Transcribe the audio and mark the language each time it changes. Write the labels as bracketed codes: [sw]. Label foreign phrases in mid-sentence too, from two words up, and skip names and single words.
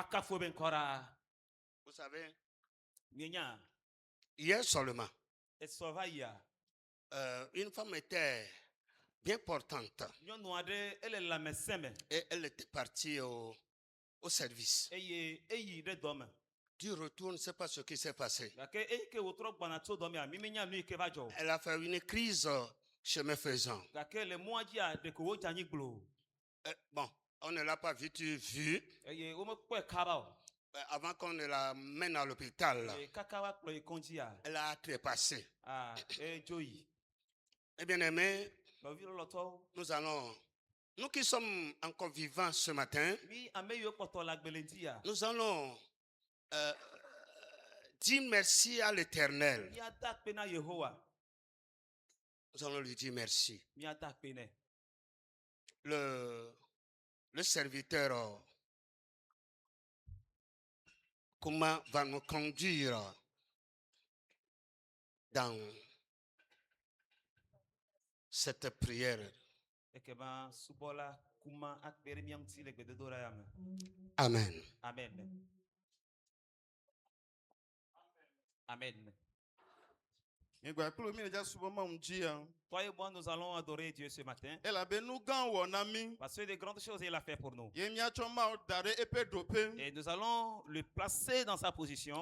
[fr] Vous savez, hier seulement, une femme était bien portante. Et elle était partie au service. du retour, on ne sait pas ce qui s'est passé. [ee] gake eyi ke wòtrɔ gbɔna tso dɔ mea mi menya nu yi ke va dzɔ o. [fr] Elle a fait une crise chemin faisant. [ee] gake le mɔa dzia ɖeko wodze anyi gbloo. [fr] Bon, on ne l'a pas vite vu. [ee] eye womekpɔe kaba o. [fr] Avant qu'on ne la mène à l'hôpital, [ee] eye kaka wa kplɔ yi kɔndzia. [fr] elle a trépassé. [ee] Edzo yi. [fr] Eh bien aimé, [ee] Nɔvi lɔlɔtɔwo. [fr] nous qui sommes encore vivants ce matin, [ee] mi ame yiwo kpɔtɔ le agbele ŋutia. [fr] nous allons dire merci à l'Éternel. [ee] Míada akpe na Yehowa. [fr] Nous allons lui dire merci. [ee] Míada akpe nɛ. [fr] Le serviteur, comment va nous conduire dans cette prière. [ee] Ekeba subɔla kuma akpe ɖe mía ŋuti le gbedodoɖa ya me. Amen. Amen. Amen. [fr] Toi et moi, nous allons adorer Dieu ce matin. Parce que de grandes choses il a fait pour nous. Et nous allons le placer dans sa position.